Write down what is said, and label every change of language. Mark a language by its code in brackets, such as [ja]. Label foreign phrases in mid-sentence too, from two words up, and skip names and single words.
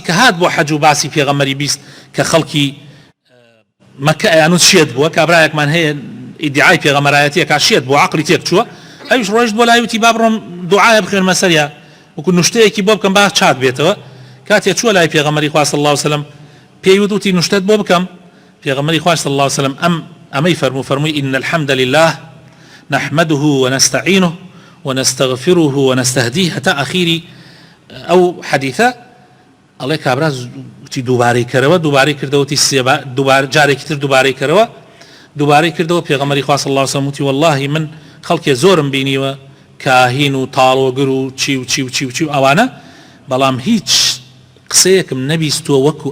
[ckb] کە هات بۆ حەج و باسی پێغەمبەری بیست کە خەڵکی مەکە ئەیانوت شێت بووە کابرایەکمان هەیە ئیدعای پێغەمبەرایەتیە کا شێت بۆ عەقڵی تێک چووە ئەویش ڕۆیشت بۆ لای وتی با بڕۆم دوعایە بخوێنمە سەریا وەکو نوشتەیەکی بۆ بکەم با چات بێتەوە کاتێک چووە لای پێغەمبەری خوا [ar] صلی الله علیه وسلم [ckb] پێی وتی نوشتەت بۆ بکەم پێغەمبەری خوا [ar] صلی الله علیه وسلم [ckb] ئەمەی فەرمووی [ar] إن الحمد لله نحمده ونستعينه ونستغفره ونستهديه حتى أخيري [ckb] ئەو حەدیثە ئەڵێ کابرا دووبارەی کردەوە دووبارەی کردەوەتی جارێکی تر دووبارەی کردەوە دووبارەی کردەوە پێغەمبەری خوا [ar] صلی الله علیه و سلم [ckb] وتی والله من خەڵکێ زۆرم بینیوە کاهین و تاڵۆگر و چی و چی و چی و چی و ئەوانە بەڵام هیچ قسەیەکم نەبیستووە وەکو